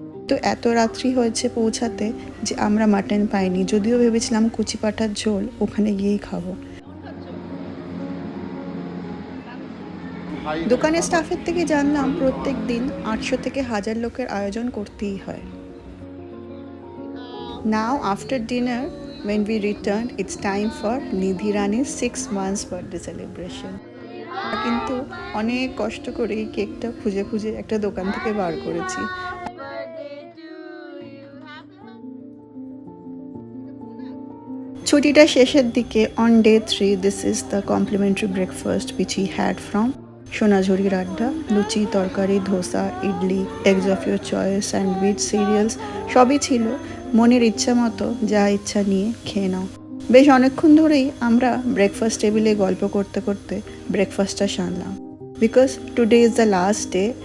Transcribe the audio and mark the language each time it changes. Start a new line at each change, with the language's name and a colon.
Bangla: তো এত রাত্রি হয়েছে পৌঁছাতে যে আমরা মাটন পাইনি, যদিও ভেবেছিলাম কুচি পাঁঠার ঝোল ওখানে গিয়েই খাবো। দোকানের স্টাফের থেকে জানলাম প্রত্যেক দিন 800 থেকে 1000 লোকের আয়োজন করতেই হয়।
English: Now after dinner, when we returned, it's time for Nidhi Rani's 6 months birthday celebration.
Bangla: কিন্তু অনেক কষ্ট করে এই কেকটা খুঁজে খুঁজে একটা দোকান থেকে বার করেছি। ছুটিটা শেষের দিকে
English: on day 3, this is the complimentary breakfast which we had from সোনাঝুরির আড্ডা।
Bangla: লুচি, তরকারি, dosa, idli,
English: eggs of your choice,
Bangla: sandwich, serials সবই ছিল। মনের ইচ্ছা মতো যা ইচ্ছা নিয়ে খেয়ে নাও। বেশ অনেকক্ষণ ধরেই আমরা ব্রেকফাস্ট টেবিলে গল্প করতে করতে ব্রেকফাস্টটা সারলাম,
English: Because today is the last day.